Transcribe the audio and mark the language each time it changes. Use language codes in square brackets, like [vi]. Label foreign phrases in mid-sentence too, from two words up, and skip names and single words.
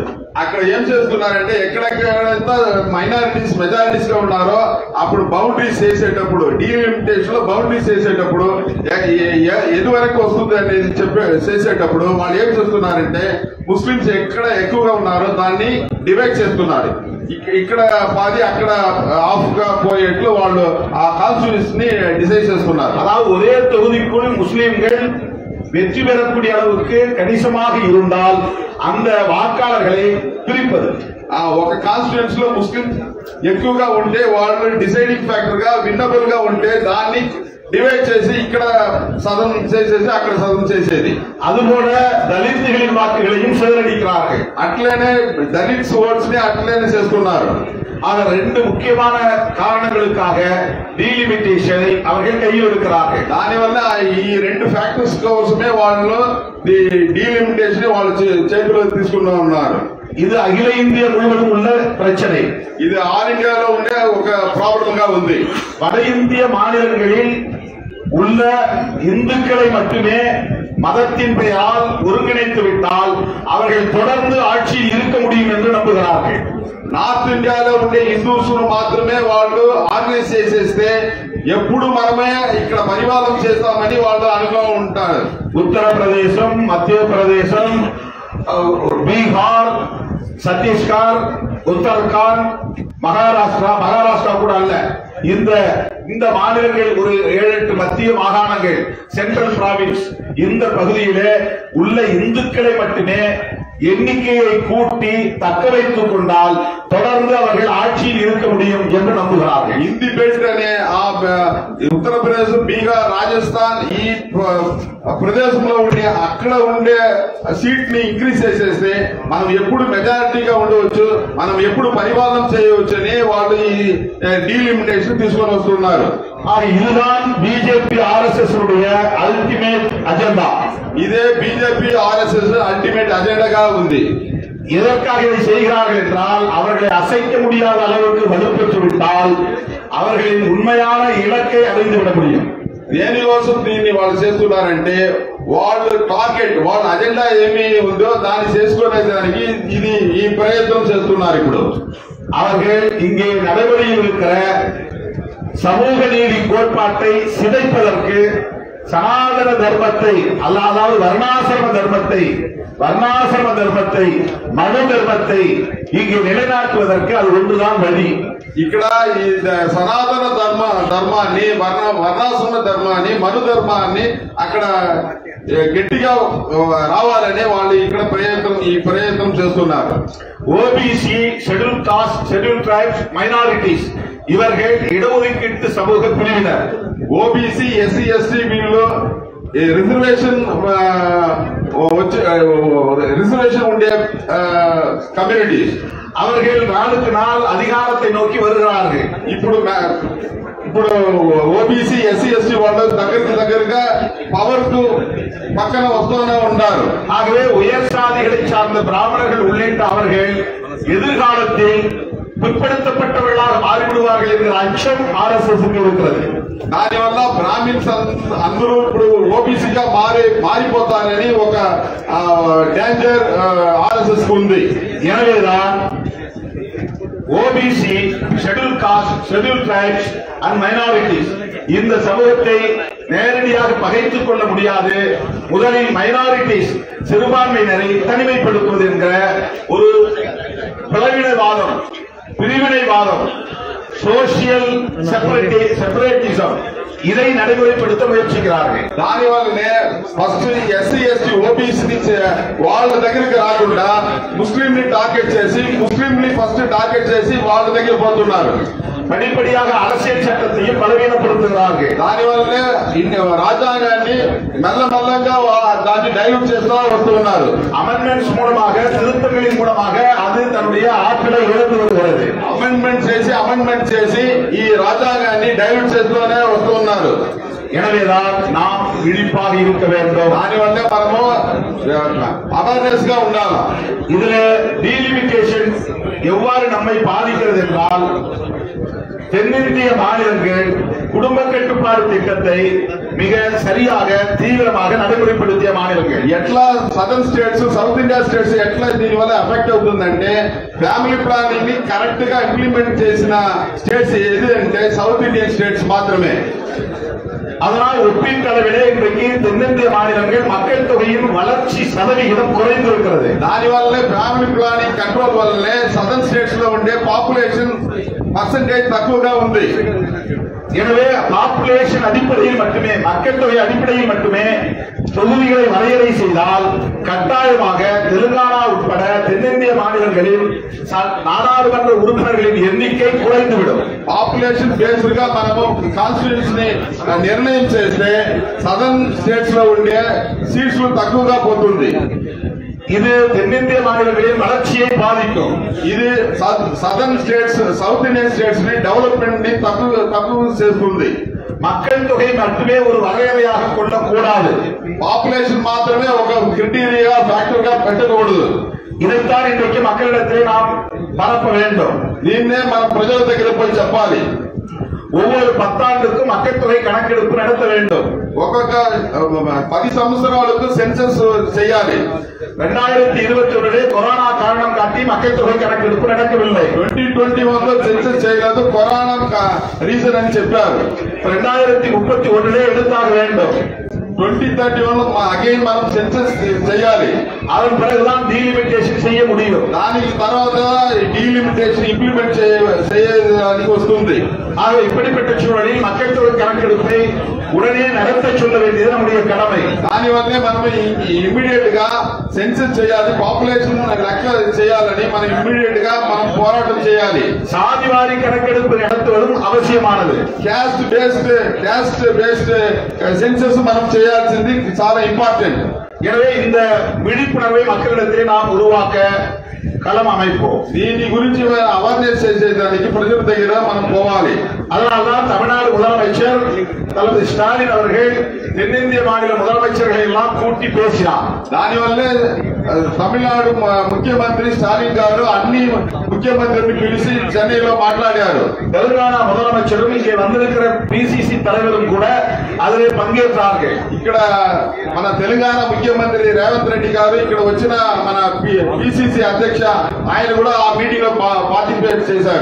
[te] అక్కడ ఏం చేస్తున్నారంటే ఎక్కడెక్కడైతే [en] minorities majorities [te] గా ఉన్నారో అప్పుడు బౌండరీస్ చేసేటప్పుడు, డీలిమిటేషన్ లో బౌండరీస్ చేసేటప్పుడు ఎదు వరకు వస్తుంది అనేది చేసేటప్పుడు వాళ్ళు ఏం చేస్తున్నారంటే ముస్లింస్ ఎక్కడ ఎక్కువగా ఉన్నారో దాన్ని డివైడ్ చేస్తున్నారు. ఇక్కడ 10 అక్కడ ఆఫ్ గా పోయేట్లు వాళ్ళు ఆ కాన్స్టిట్యూన్స్ ని డిసైడ్ చేస్తున్నారు. [ta] அதாவது ஒரே தொகுதிக்குள் முஸ்லிம்கள் வெற்றி பெறக்கூடிய அளவுக்கு கணிசமாக இருந்தால் அந்த வாக்காளர்களை பிரிப்பது. [te] ఒక కాన్స్టిట్యూన్స్ లో ముస్లిం ఎక్కువగా ఉంటే వాళ్ళు [en] deciding factor [te] గా, విన్నబుల్ గా ఉంటే దాన్ని డివైడ్ చేసి ఇక్కడ సదనం చేసేసి అక్కడ సదనం చేసేది. [ta] அதுபோல దళితుகளின் வாக்குகளையும் சிதறடிக்கிறார்கள். [te] అట్లనే దళిత్స్ ఓట్స్ ని అట్లనే చేస్తున్నారు. [ta] ஆக ரெண்டு முக்கியமான காரணங்களுக்காக டீலிமிட்டேஷனை அவர்கள் கையில் எடுக்கிறார்கள். [te] దానివల్ల ఈ రెండు ఫ్యాక్టర్స్ కోసమే వాళ్ళు డీలిమిటేషన్ వాళ్ళు చేతిలో తీసుకున్నా ఉన్నారు. [ta] இது அகில இந்திய முழுவதும் உள்ள பிரச்சனை. [te] இது ஆல் இந்தியாలో ఉండే ఒక ప్రాబ్లం గా ఉంది. [ta] வட இந்திய மாநிலங்களில் உள்ள இந்துக்களை மட்டுமே மதத்தின் பெயரால் ஒருங்கிணைத்து விட்டால் அவர்கள் தொடர்ந்து ஆட்சியில் இருக்க முடியும் என்று நம்புகிறார்கள். [te] నార్త్ ఇండియాలో ఉండే హిందూస్ మాత్రమే వాళ్ళు ఆర్గనైజ్ చేసేస్తే ఎప్పుడు మనమే ఇక్కడ పరిపాలన చేస్తామని వాళ్ళు అనుకో ఉంటారు. ఉత్తరప్రదేశం, మధ్యప్రదేశం, బీహార్, [ta] சத்தீஸ்கர், உத்தரகாண்ட், மகாராஷ்டிரா கூட அல்ல, இந்த மாநிலங்கள் ஒரு 7-8 மத்திய மாகாணங்கள், சென்ட்ரல் பிராவின்ஸ், இந்த பகுதியிலே உள்ள இந்துக்களை மட்டுமே எண்ணிக்கையை கூட்டி தக்க வைத்துக் கொண்டால் தொடர்ந்து அவர்கள் ஆட்சியில் இருக்க முடியும் என்று நம்புகிறார்கள். [en] Hindi belt [te] అనే ఆ ఉత్తరప్రదేశ్, బీహార్, రాజస్థాన్ ఈ ప్రదేశంలో ఉండే అక్కడ ఉండే సీట్ ని ఇంక్రీజ్ చేసేస్తే మనం ఎప్పుడు మెజారిటీగా ఉండవచ్చు, మనం ఎప్పుడు పరిపాలన చేయవచ్చు అని వాళ్ళు ఈ డీలిమిటేషన్ తీసుకొని వస్తున్నారు. [ta] இதுதான் பிஜேபி ஆர்எஸ்எஸ் உடைய [en] ultimate agenda. [te] ఇదే బీజేపీ ఆర్ఎస్ఎస్ [en] ultimate agendaగా [te] ఉంది. [ta] எதற்காக இதை செய்கிறார்கள் என்றால் அவர்களை அசைக்க முடியாத அளவுக்கு வலுப்பெற்று விட்டால் அவர்களின் உண்மையான இலக்கை அடைந்துவிட முடியும். [te] దేనికోసం దీన్ని వాళ్ళు చేస్తున్నారంటే వాళ్ళు టార్గెట్, వాళ్ళ అజెండా ఏమి ఉందో దాన్ని చేసుకునేదానికి ఇది ఈ ప్రయత్నం చేస్తున్నారు. ఇప్పుడు [ta] அவர்கள் இங்கே நடைமுறையில் இருக்கிற சமூக நீதி கோட்பாட்டை சிதைப்பதற்கு சனாதன தர்மத்தை, அதாவது வர்ணாசிரம தர்மத்தை, மனு தர்மத்தை இங்கே நிலைநாட்டுவதற்கு அது ஒன்றுதான் வழி. [te] ఇక్కడ ఈ సనాతన ధర్మాన్ని, వర్ణాశ్రమ ధర్మాన్ని, మను ధర్మాన్ని అక్కడ గట్టిగా రావాలని వాళ్ళు ఇక్కడ ప్రయత్నం చేస్తున్నారు. [en] OBC, Schedule Caste, Schedule Tribes, minorities [ta] இவர்கள் இடஒதுக்கீட்டு சமூக பிரிவினர். [te] ఓబీసీ, ఎస్సీ, ఎస్టీ వీళ్ళు రిజర్వేషన్ ఉండే కమ్యూనిటీస్. [ta] அவர்கள் நாளுக்கு நாள் அதிகாரத்தை நோக்கி வருகிறார்கள். [te] ఇప్పుడు ఓబీసీ, ఎస్సీ, ఎస్టీ వాళ్ళు దగ్గరగా పవర్ కు పక్కన వస్తూనే ఉన్నారు. [ta] ஆகவே உயர் சாதிகளை சார்ந்த பிராமணர்கள் உள்ளிட்ட அவர்கள் எதிர்காலத்தில் பிற்படுத்தப்பட்டவர்களாக மாறிவிடுவார்கள் என்கிற அச்சம் ஆர்எஸ்எஸ் இருக்கிறது. [te] దానివల్ల బ్రాహ్మిన్స్ అందరూ ఇప్పుడు ఓబీసీగా మారిపోతారని ఒక డేంజర్ ఆర్ఎస్ఎస్ కు ఉంది. [ta] எனவேதான் [en] OBC, Schedule Caste, Schedule Tribes and minorities [ta] இந்த சமூகத்தை நேரடியாக பகைத்துக் கொள்ள முடியாது. முதலில் மைனாரிட்டிஸ், சிறுபான்மையினரை தனிமைப்படுத்துவது என்கிற ஒரு பிளவினவாதம், பிரிவினைவாதம், [en] social separatism [ta] இதை நடைமுறைப்படுத்த முயற்சிக்கிறார்கள். [te] దానివల్లనే ఫస్ట్ ఎస్సీ, ఎస్టీ, ఓబీసీ వాళ్ళ దగ్గరికి రాకుండా ముస్లిం ని టార్గెట్ చేసి, ముస్లిం ని [en] first target [te] చేసి వాళ్ళ దగ్గర పోతున్నారు. [ta] படிப்படியாக அரசியல் சட்டத்தையும் பலவீனப்படுத்துகிறார்கள். [te] దానివల్లనే రాజ్యాంగాన్ని మెల్లమెల్లంగా దాన్ని డైల్యూట్ చేస్తూ వస్తున్నారు. [ta] அமெண்ட்மெண்ட்ஸ் மூலமாக, திருத்தங்களின் மூலமாக அது தன்னுடைய ஆற்றலை இழந்து வருகிறது. [te] అమెండ్మెంట్ చేసి ఈ రాజ్యాంగాన్ని డైల్యూట్ చేస్తూనే వస్తున్నారు. [ta] எனவேதான் நாம் விழிப்பாக இருக்க வேண்டும். [te] దానివల్లే మనము అవేర్నెస్ గా ఉండాలి. [ta] இதுல டீலிமிட்டேஷன் எவ்வாறு நம்மை பாதிக்கிறது என்றால், தென்னிந்திய மாநிலங்கள் குடும்ப கட்டுப்பாடு திட்டத்தை மிக சரியாக தீவிரமாக நடைமுறைப்படுத்திய மாநிலங்கள். [te] ఎట్లా [en] Southern States, South India States [te] ఎట్లా దీనివల్ల ఎఫెక్ట్ అవుతుందంటే, [en] family planning [te] ని కరెక్ట్ గా ఇంప్లిమెంట్ చేసిన స్టేట్స్ ఏది అంటే [en] South Indian States [te] మాత్రమే. [ta] அதனால் ஒப்பீட்டளவிலே இன்றைக்கு தென்னிந்திய மாநிலங்கள் மக்கள் தொகையின் வளர்ச்சி சதவிகிதம் குறைந்திருக்கிறது. [te] దానివల్లే [en] family planning control [te] వల్లనే [en] Southern States [te] లో ఉండే [en] population percentage [te] తక్కువగా ఉంది. [ta] எனவே பாப்புலேஷன் அடிப்படையில் மட்டுமே, மக்கள் தொகை அடிப்படையில் மட்டுமே தொகுதிகளை வரையறை செய்தால் கட்டாயமாக தெலுங்கானா உட்பட தென்னிந்திய மாநிலங்களில் நாடாளுமன்ற உறுப்பினர்களின் எண்ணிக்கை குறைந்துவிடும். [en] population based [te] గా మనము కాన్స్టిట్యూన్స్ ని నిర్ణయం చేస్తే [en] Southern States [te] లో ఉండే సీట్స్ తక్కువగా పోతుంది. [ta] இது தென்னிந்திய மாநிலங்களின் வளர்ச்சியை பாதிக்கும். [te] இது [en] Southern States, South Indian States [te] ని డెవలప్మెంట్ ని తక్కువ చేస్తుంది. [ta] மக்கள் தொகை மட்டுமே ஒரு வரையறையாக கொள்ளக்கூடாது. [te] పాపులేషన్ మాత్రమే ఒక [en] criteria, factor [te] గా పెట్టకూడదు. [ta] இதைத்தான் இன்றைக்கு மக்களிடத்திலே நாம் பரப்ப வேண்டும். [te] దీన్నే మన ప్రజల దగ్గర పోయి చెప్పాలి. [ta] ஒவ்வொரு 10 ஆண்டுக்கும் மக்கள் தொகை கணக்கெடுப்பு நடத்த வேண்டும். [te] ఒక్కొక్క 10 సంవత్సరాలకు సెన్సస్ చేయాలి. [ta] 2021 கொரோனா காரணம் காட்டி மக்கள் தொகை கணக்கெடுப்பு நடக்கவில்லை. [te] 2021 సెన్సస్ చేయలేదు, [en] corona reason [te] అని చెప్పారు. [ta] 2031 எடுத்தாக வேண்டும். [te] 2031 అగైన్ మనం సెన్సస్ చేయాలి. [ta] அதன் பிறகுதான் டீலிமிட்டேஷன் செய்ய முடியும். [te] దానికి తర్వాత డీలిమిటేషన్ ఇంప్లిమెంట్ చేయడానికి వస్తుంది. [ta] ஆக இப்படிப்பட்ட சூழலில் மக்கள் தொகை கணக்கெடுப்பை உடனே நடத்த சொல்ல வேண்டியது நம்முடைய கடமை. [te] దానివల్లే మనం ఇమ్మీడియట్ గా సెన్సస్ చేయాలి, పాపులేషన్ లెక్క చేయాలని మనం ఇమ్మీడియట్ గా మనం పోరాటం చేయాలి. [ta] சாதிவாரி கணக்கெடுப்பு நடத்துவதும் அவசியமானது. [en] caste based census [te] మనం చేయాల్సింది చాలా ఇంపార్టెంట్. [ta] எனவே இந்த விழிப்புணர்வை மக்களிடத்திலே நாம் உருவாக்க களம் அமைப்போம். [te] దీని గురించి అవేర్నెస్ చేసేదానికి ప్రజల దగ్గర మనం పోవాలి. [ta] அதனால்தான் தமிழ்நாடு முதலமைச்சர் தளபதி ஸ்டாலின் அவர்கள் தென்னிந்திய மாநில முதலமைச்சர்களை எல்லாம் கூட்டி பேசினார். [te] దానివల్లే తమిళనాడు ముఖ్యమంత్రి స్టాలిన్ గారు అన్ని ముఖ్యమంత్రిని పిలిచి చెన్నైలో మాట్లాడారు. [ta] தெலுங்கானா முதலமைச்சரும் இங்கே வந்திருக்கிற பிசிசி தலைவரும் கூட அதிலே பங்கேற்றார்கள். [te] ఇక్కడ మన తెలంగాణ ముఖ్యమంత్రి రేవంత్ రెడ్డి గారు ఇక్కడ వచ్చిన మన పిసిసి అధ్యక్ష ఆయన కూడా ఆ మీటింగ్ లో పార్టిసిపేట్ చేశారు.